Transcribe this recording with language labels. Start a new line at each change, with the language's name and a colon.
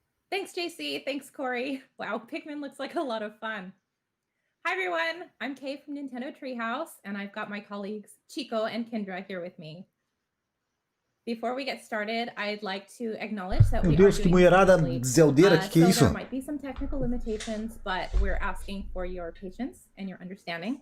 English: Thanks, JC. Thanks, Corey. Wow, Pikmin looks like a lot of fun. Hi, everyone. I'm Kay from Nintendo Treehouse, and I've got my colleagues Chico and Kendra here with me. Before we get started, I'd like to acknowledge that
Portuguese: Meu Deus, que mulherada zeldeira, que é isso?
English: There might be some technical limitations, but we're asking for your patience and your understanding.